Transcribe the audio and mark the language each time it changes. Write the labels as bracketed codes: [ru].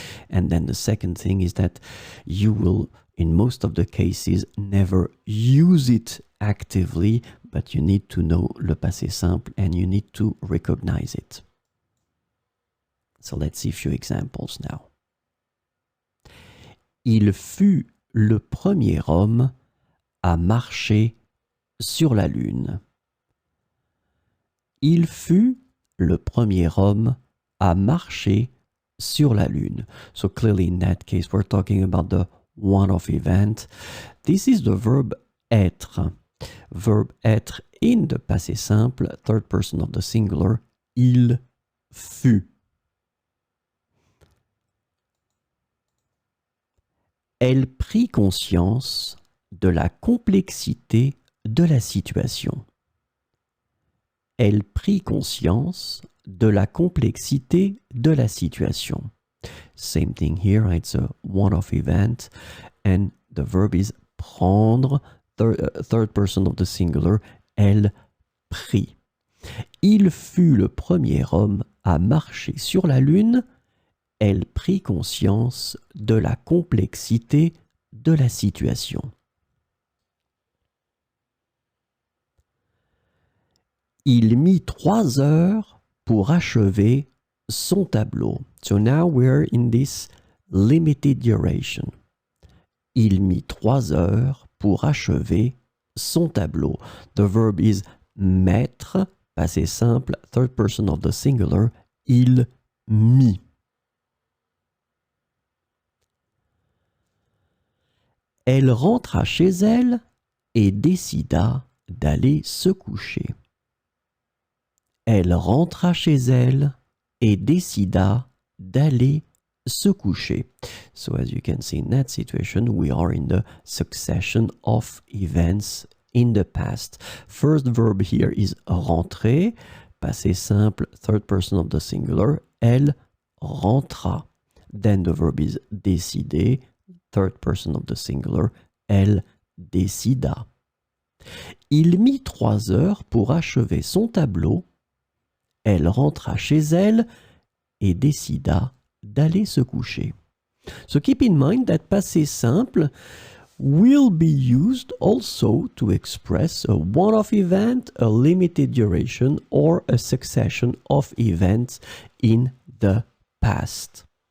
[en] And then the second thing is that you will, in most of the cases, never use it actively, but you need to know le passé simple and you need to recognize it. So let's see a few examples now. [fr] Il fut le premier homme à marcher sur la Lune. Il fut le premier homme à marcher sur la Lune. [en] So clearly in that case, we're talking about the one-off event. This is the verb être. Verb être in the passé simple, third person of the singular, [fr] il fut. Elle prit conscience de la complexité de la situation. Elle prit conscience de la complexité de la situation. [en] Same thing here, it's a one-off event, and the verb is prendre, third person of the singular, [fr] elle prit. Il fut le premier homme à marcher sur la Lune. Elle prit conscience de la complexité de la situation. Il mit 3 heures pour achever son tableau. [en] So now we're in this limited duration. [fr] Il mit 3 heures pour achever son tableau. [en] The verb is mettre, passé simple, third person of the singular, [fr] il mit. Elle rentra chez elle et décida d'aller se coucher. Elle rentra chez elle et décida d'aller se coucher. [en] So as you can see in that situation, we are in the succession of events in the past. First verb here is rentrer, passé simple, third person of the singular. [fr] Elle rentra. [en] Then the verb is décider, third person of the singular, [fr] elle décida. Il mit 3 heures pour achever son tableau. Elle rentra chez elle et décida d'aller se coucher. [en] So keep in mind that passé simple will be used also to express a one-off event, a limited duration, or a succession of events in the past.